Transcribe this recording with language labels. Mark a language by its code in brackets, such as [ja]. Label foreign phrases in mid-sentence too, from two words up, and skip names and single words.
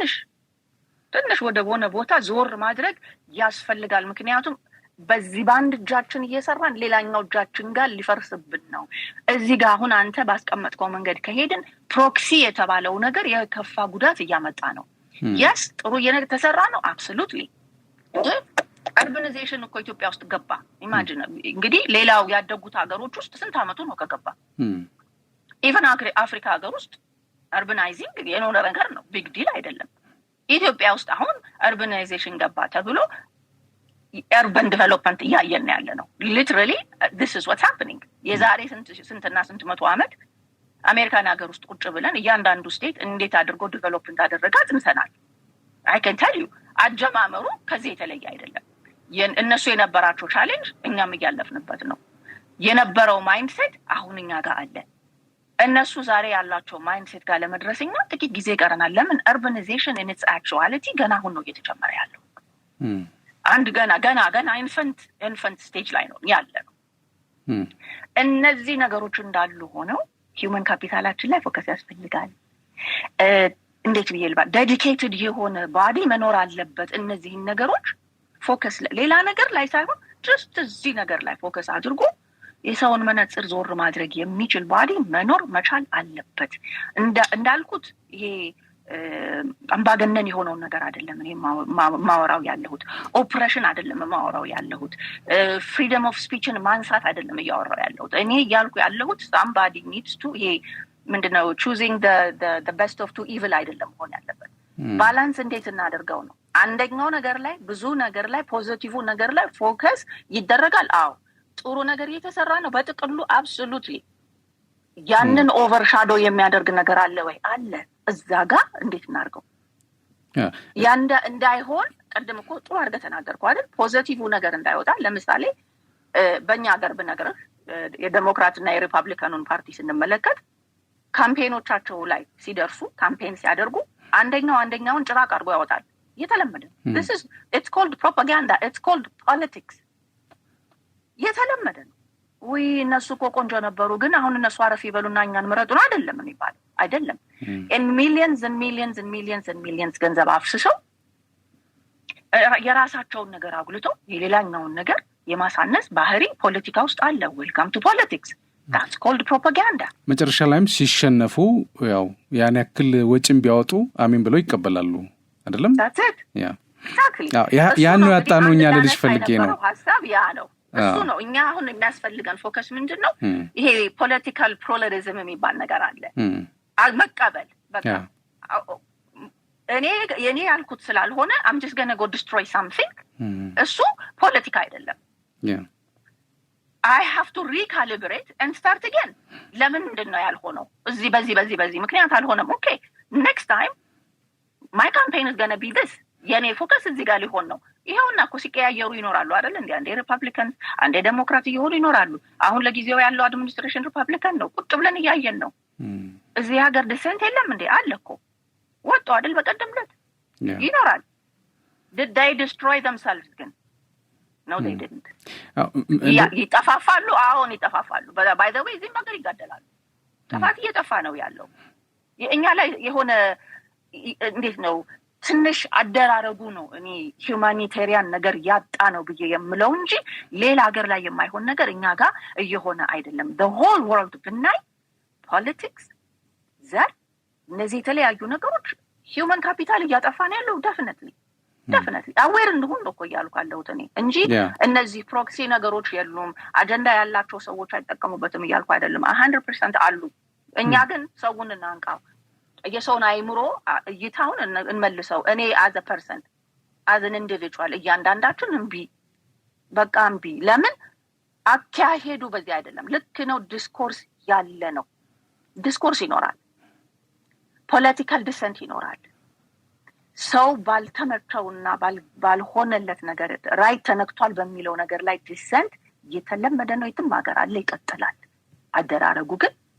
[am] ትንሽ ወደ ሆነ ቦታ ዞር ማድረግ ያስፈልጋል። ምክንያቱም በዚህ ባንድ እጃችን እየሰራን ሌላኛው እጃችን ጋር ሊፈርስብን ነው። እዚህ ጋር አሁን አንተ ባስቀመጥከው መንገድ ከሄድን ፕሮክሲ የተባለው ነገር የከፋ ጉዳት እያመጣ ነው። yes ጥሩ የነገር ተሰራ ነው absolutely አርባናይዜሽን እኮ ኢትዮጵያ ውስጥ ገባ። ኢማጂን እንግዲህ ሌላው ያደጉት ሀገሮች ውስጥ ስንት አመቱ ነው ከገባ? ኢቨን አፍሪካ ሀገር ውስጥ አርባናይዚንግ የኖረ ነገር ነው፣ [en] big deal [am] አይደለም። ኢትዮጵያ ውስጥ አሁን አርባናይዜሽን ገባ ተብሎ urban development እያየን ያለ ነው። [en] literally this is what's happening። [am] የዛሬ ስንት መቶ አመት አሜሪካን ሀገር ውስጥ ቁጭ ብለን እያንዳንዱ ስቴት እንዴት አድርጎ ዲቨሎፕ እንዳደረገ አጥንተናል። [en] I can tell you [am] አጀማመሩ ከዚህ የተለየ አይደለም። እነሱ የነበራቸው ቻሌንጅ እኛም እያለፍንበት ነው። የነበረው ማይንድሴት አሁን እኛ ጋር አለ። እነሱ ዛሬ ያላቸው ማይንድሴት ጋር ለመድረስኛ ጥቂት ጊዜ ቀረናል። ለምን? [en] urbanization in its actuality [am] ገና አሁን ነው እየተጨመረ ያለው። አንድ ገና [en] infant stage [am] ላይ ነው ያለ ነው። እነዚህ ነገሮች እንዳሉ ሆነው [en] human capitalachin [am] ላይ ፎከስ ያስፈልጋል። እንዴት ብዬልባ ዴዲኬትድ የሆነ ባዲ መኖር አለበት። እነዚህን ነገሮች ፎከስ ሌላ ነገር ላይ ሳይሆን ጀስት እዚህ ነገር ላይ ፎከስ አድርጎ የሰውን መነጽር ዞር ማድረግ የሚችል ባዲ መኖር መቻል አለበት። እንዳልኩት ይሄ አምባገነን የሆነው ነገር አይደለም እኔ ማወራው ያለሁት፣ ኦፕሬሽን አይደለም ማወራው ያለሁት፣ ፍሪደም [en] of speechin [am] ማንሳት አይደለም እያወራው ያለሁት። እኔ ያልኩ ያለሁት [en] somebody needs to [am] ይሄ ምንድነው [en] choosing the best of two evil [am] አይደለም ሆነ ያለበት። ባላንስ እንዴት እናደርገው ነው። አንደኛው ነገር ላይ ብዙ ነገር ላይ ፖዚቲቭ ነገር ላይ ፎከስ ይደረጋል። አዎ ጥሩ ነገር እየተሰራ ነው በጥቅሉ አብሶሉትሊ። ያንን ኦቨርሻዶ የሚያደርግ ነገር አለ ወይ? አለ። እዛ ጋር እንዴት እናርገው? እንዳይሆን ቀደም እኮ ጥሩ አድርገህ ተናገርከው አይደል? ፖዚቲቭ ነገር እንዳይወጣ። ለምሳሌ በእኛ ሀገር ብነግርህ የዴሞክራትና የሪፐብሊካኑን ፓርቲ ስንመለከት ካምፔኖቻቸው ላይ ሲደርሱ ካምፔን ሲያደርጉ አንደኛውን ጭራቅ አድርጎ ያወጣል። የተለመደ [en] it's called propaganda, it's called politics። [am] የተለመደ ነው። ወይ እነሱ እኮ ቆንጆ ነበሩ ግን አሁን እነሱ አረፍ ይበሉና እኛን ምረጡን አይደለም የሚባለው። አይደለም [en] in millions and millions and millions and millions [am] ገንዘብ አፍስሰው የራሳቸውን ነገር አጉልተው የሌላኛውን ነገር የማሳነስ ባህሪ ፖለቲካ ውስጥ አለ። [en] welcome to politics, that's called propaganda። [am] መጨረሻ ላይም ሲሸነፉ ያው ያን ያክል ወጪም ቢያወጡ አሜን ብለው ይቀበላሉ አይደለም? that's it exactly ያ ነው ያጣነው እኛ ልጅ ፈልጌ ነው ሐሳብ ያ ነው እሱ ነው። እኛ አሁን የሚያስፈልገን ፎከስ ምንድነው? ይሄ [en] political pluralism [am] የሚባል ነገር አለ። መቀበል በቃ እኔ ያልኩት ስላልሆነ [en] I'm just going to go destroy something። [am] እሱ ፖለቲካ አይደለም። [en] I have to recalibrate and start again። [am] ለምን ምንድነው ያልሆነው? እዚህ በዚህ ምክንያት አልሆነም። [en] okay next time my campaign is going to be this። [am] የኔ ፎከስ እዚህ ጋር ሊሆን ነው። ይሄውና እኮ ሲቀያየሩ ይኖራሉ አይደል? አንዴ ሪፐብሊካን አንዴ ዴሞክራት ይሆኑ ይኖራሉ። አሁን ለጊዜው ያለው አድሚኒስትሬሽን ሪፐብሊካን ነው። ቁጭ ብለን እያየን ነው። እዚህ ሀገር ዲሰንት የለም እንዴ? አለ እኮ ወጡ አይደል? በቀደምለት ይኖራል። [en] did they destroy themselves [am] ግን? [en] no they didn't። [am] ይጠፋፋሉ። አሁን ይጠፋፋሉ። [en] by the way [am] እዚህም ሀገር ይጋደላሉ። ጥፋት እየጠፋ ነው ያለው። እኛ ላይ የሆነ እንዴት ነው ትንሽ አደራረጉ ነው እኔ ሁማኒቴሪያን ነገር ያጣ ነው ብዬ የምለው እንጂ ሌላ ሀገር ላይ የማይሆን ነገር እኛ ጋር እየሆነ አይደለም። [en] the whole world [am] ብናይ ፖለቲክስ ዘር እነዚህ የተለያዩ ነገሮች [en] human capital [am] እያጠፋ ነው ያለው። [en] definitely aware [am] እንደሆነ ነው እኮ እያልኩ ያለሁት እኔ እንጂ እነዚህ ፕሮክሲ ነገሮች የሉም አጀንዳ ያላቸው ሰዎች አይጠቀሙበትም እያልኩ አይደለም። 100% አሉ። እኛ ግን ሰውን እናንቃው፣ የሰውን አይምሮ እይታውን እንመልሰው። እኔ [en] as a person as an individual [am] እያንዳንዳችን በቃ እምቢ። ለምን አካሄዱ በዚህ አይደለም። ልክ ነው። ዲስኮርስ ያለ ነው። ዲስኮርስ ይኖራል። [en] political dissent [am] ይኖራል። ሰው ባልተመቸውና ባልሆነለት ነገር ራይት ተነክቷል በሚለው ነገር ላይ ዲሰንት የተለመደ ነው። የትም ሀገር አለ፣ ይቀጥላል። አደራረጉ ግን